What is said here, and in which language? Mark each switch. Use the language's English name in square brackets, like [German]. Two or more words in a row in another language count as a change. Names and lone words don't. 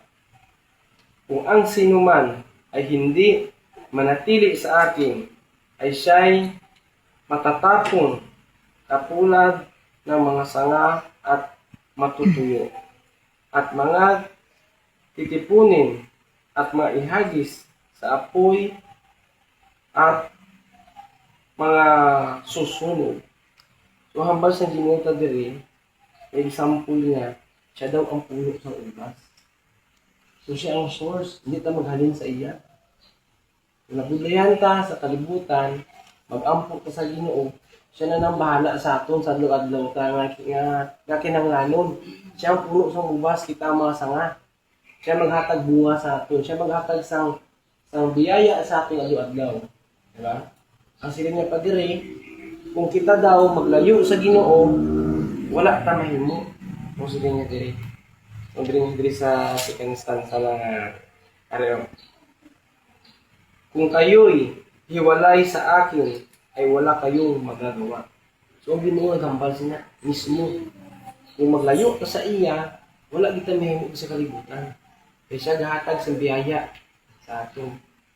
[Filipino] Kung ang sinuman ay hindi manatili sa akin, ay siya'y matatapon katulad ng mga sanga at matutuyo, at mga titipunin at maihagis sa apoy at mga susunod. [Hiligaynon] So, hambal sa Ginoo diri, example niya, siya daw ang puno sa ubas. So, siya ang source, hindi ta maghalin sa iya. Kung nabudlayan ka sa kalibutan, mag-ampo ka sa Ginoo, siya na nang bahala sa aton sa adlaw-adlaw ta nga kinahanglanon. Siya ang puno sa ubas, kita ang mga sanga. Siya maghatag bunga sa aton, siya maghatag sang biyaya sa aton adlaw-adlaw. Diba? Ang sila niya pa diri, kung kita daw maglayo sa Ginoo, wala ta mahimo. Kung sila niya diri. Kung diri sa [English] second stanza [Hiligaynon] ng areo. [Filipino] Kung kayo'y hiwalay sa akin, ay wala kayong magagawa. [Hiligaynon] So, ang Ginoo naghambal siya mismo. Kung maglayo ka sa iya, wala kita mahimo sa kalibutan. Kaya siya gahatag sa biyaya sa atin.